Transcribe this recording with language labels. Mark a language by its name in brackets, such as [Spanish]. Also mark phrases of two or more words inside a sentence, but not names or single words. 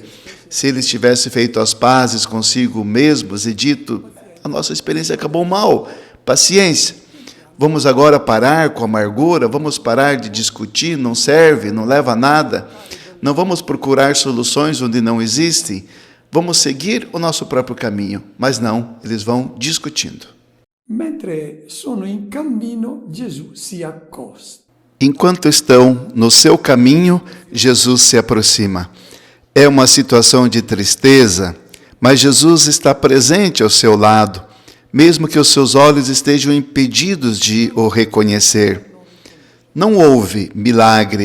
[Portuguese] Se eles tivessem feito as pazes consigo mesmos e dito, a nossa experiência acabou mal, paciência. Vamos agora parar com a amargura, vamos parar de discutir, não serve, não leva a nada. Não vamos procurar soluções onde não existem. Vamos seguir o nosso próprio caminho. Mas não, eles vão discutindo. [Italian] Mentre sono in cammino, Gesù si accosta. [Portuguese] Enquanto estão no seu caminho, Jesus se aproxima. É uma situação de tristeza, mas Jesus está presente ao seu lado, mesmo que os seus olhos estejam impedidos de o reconhecer. Não houve milagre.